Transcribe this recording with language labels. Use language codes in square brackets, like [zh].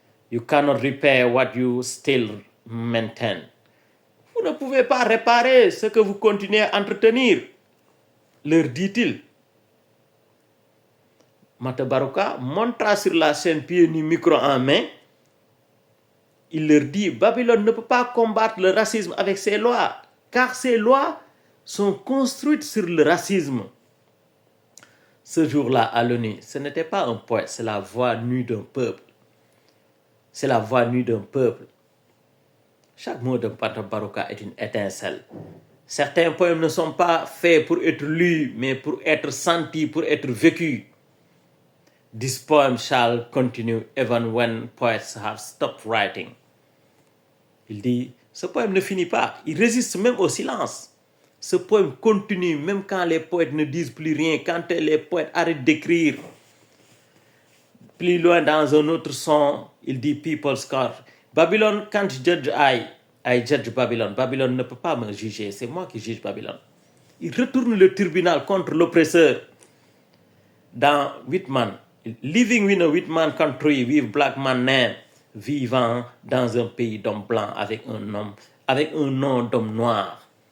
[en] You cannot repair what you still maintain. [fr] Vous ne pouvez pas réparer ce que vous continuez à entretenir, leur dit-il. Mata Baruka montra sur la scène pieds nus, micro en main. Il leur dit, Babylone ne peut pas combattre le racisme avec ses lois, car ces lois sont construites sur le racisme. Ce jour-là, à l'ONU, ce n'était pas un poète, c'est la voix nue d'un peuple. C'est la voix nue d'un peuple. Chaque mot de Mata Baruka est une étincelle. Certains poèmes ne sont pas faits pour être lus, mais pour être sentis, pour être vécus. [en] This poem shall continue even when poets have stopped writing. [fr] Il dit, ce poème ne finit pas, il résiste même au silence. Ce poème continue même quand les poètes ne disent plus rien, quand les poètes arrêtent d'écrire. Plus loin dans un autre son, il dit People's Court. [en] Babylone can't judge I judge Babylone. [fr] Babylone ne peut pas me juger, c'est moi qui juge Babylone. Il retourne le tribunal contre l'oppresseur dans Whitman. [en] Living in a Whitman country with black man name, [fr] vivant dans un pays d'hommes blancs avec un nom d'homme noir.